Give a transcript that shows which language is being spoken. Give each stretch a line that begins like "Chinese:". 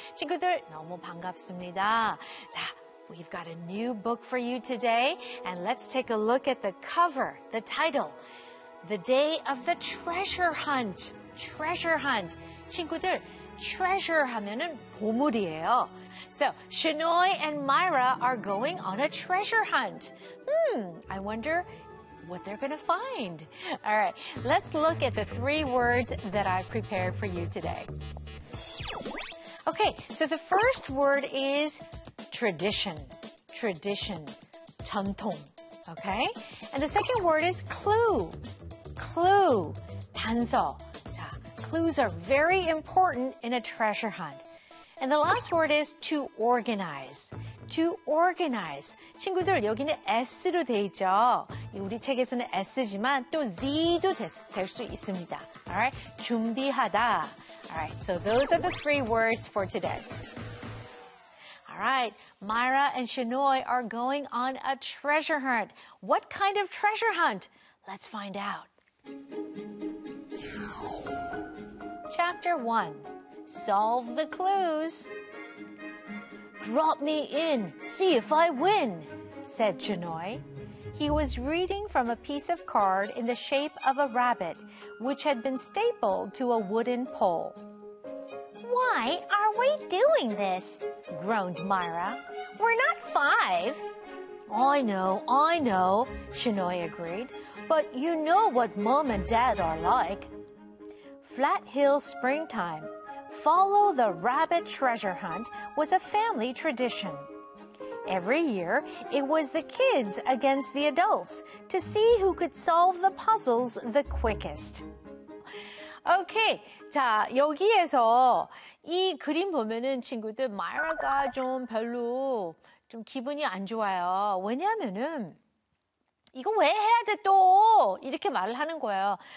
Korean: 친구들 너무 반갑습니다.
English: 자, we've got a new book for you today, and let's take a look at the cover, the title, The Day of the Treasure Hunt. Treasure Hunt.
Korean: 친구들, treasure 하면은 보물이에요.
English: So, Shinoy and Myra are going on a treasure hunt. I wonder what they're going to find. All right, let's look at the three words that I've prepared for you today. Okay, so the first word is tradition. Tradition.
Korean: 전통.
English: Okay? And the second word is clue. Clue.
Korean: 단서.
English: Clues are very important in a treasure hunt. And the last word is to organize. To organize.
Korean: 친구들, 여기는 S로 돼 있죠. 우리 책에서는 S지만 또 Z도 될 수 있습니다.
English: All right?
Korean: 준비하다.
English: All right, so those are the three words for today. All right, Myra and Shinoy are going on a treasure hunt. What kind of treasure hunt? Let's find out. Chapter 1. Solve the clues. Drop me in, see if I win, said Shinoy. He was reading from a piece of card in the shape of a rabbit, which had been stapled to a wooden pole. Why are we doing this? Groaned Myra. We're not five. I know, Shinoy agreed. But you know what Mom and Dad are like. Flat Hill Springtime, Follow the Rabbit Treasure Hunt was a family tradition. Every year, it was the kids against the adults to see who could solve the puzzles the quickest. Okay,
Korean: 자, 여기에서 이 그림 보면은 친구들, 마이라가 좀 별로 좀 기분이 안 좋아요. 왜냐면은 이거 왜 해야 돼 또? 이렇게 말을 하는 거예요.